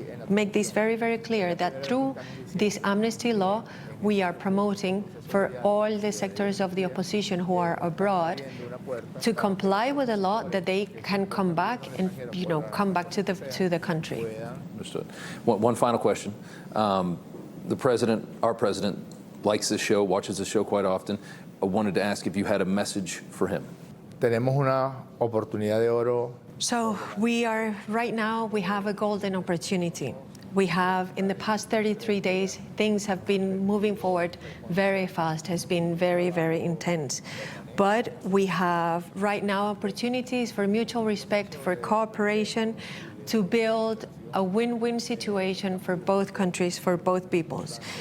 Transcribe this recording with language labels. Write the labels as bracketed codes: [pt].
[en] make this very, very clear that through this amnesty law, we are promoting for all the sectors of the opposition who are abroad to comply with the law, that they can come back and, come back to the country. Understood. One final question. The president, our president, likes this show, watches this show quite often. I wanted to ask if you had a message for him. [es] Tenemos una oportunidad de oro. [en] So right now, we have a golden opportunity. We have, in the past 33 days, things have been moving forward very fast, has been very, very intense. But we have right now opportunities for mutual respect, for cooperation, to build a win-win situation for both countries, for both peoples.